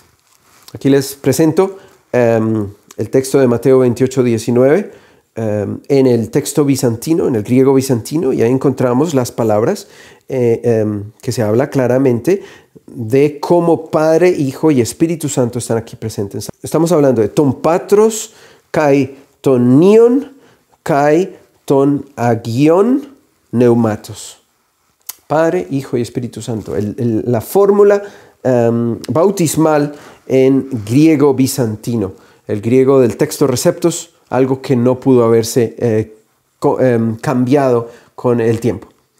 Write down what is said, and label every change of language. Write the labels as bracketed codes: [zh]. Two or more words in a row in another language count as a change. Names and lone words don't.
[es] Aquí les presento el texto de Mateo 28, 19. En el texto bizantino, en el griego bizantino, y ahí encontramos las palabras que se habla claramente de cómo Padre, Hijo y Espíritu Santo están aquí presentes. Estamos hablando de [el] τοῦ πατρὸς καὶ τοῦ υἱοῦ καὶ τοῦ ἁγίου πνεύματος. [es] Padre, Hijo y Espíritu Santo. La fórmula bautismal en griego bizantino. El griego del texto receptos, algo que no pudo haberse cambiado con el tiempo.